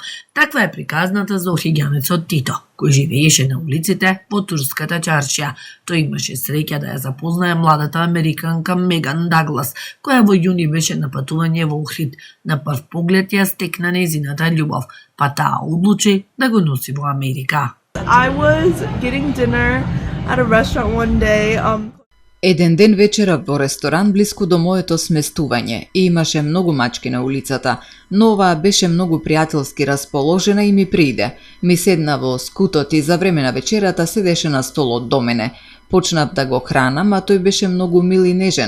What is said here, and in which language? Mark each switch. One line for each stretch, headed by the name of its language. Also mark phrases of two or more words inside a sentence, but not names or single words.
Macedonian: Таква е приказната за охриѓанецот Тито, кој живееше на улиците во турската чаршија. Тој имаше среќа да ја запознае младата американка Меган Даглас, која во јуни беше на патување во Охрид. На прв поглед ја стекна нејзината љубов, па таа одлучи да го носи во Америка.
English: I was getting dinner at a restaurant one day.
Macedonian: Еден ден вечерав во ресторан блиску до моето сместување и имаше многу мачки на улицата, но оваа беше многу пријателски расположена и ми прииде. Ми седна во скутот и за време на вечерата седеше на столот до мене. Почнав да го хранам, а тој беше многу мил и нежен.